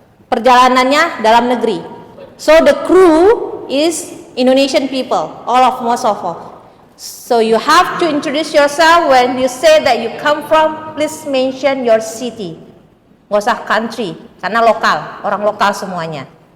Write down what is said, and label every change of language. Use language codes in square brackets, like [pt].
[id] Perjalanannya dalam negeri. [en] So the crew is Indonesian people, most of all. So you have to introduce yourself. When you say that you come from, please mention your city. [id] Nggak usah country, karena lokal, orang lokal semuanya.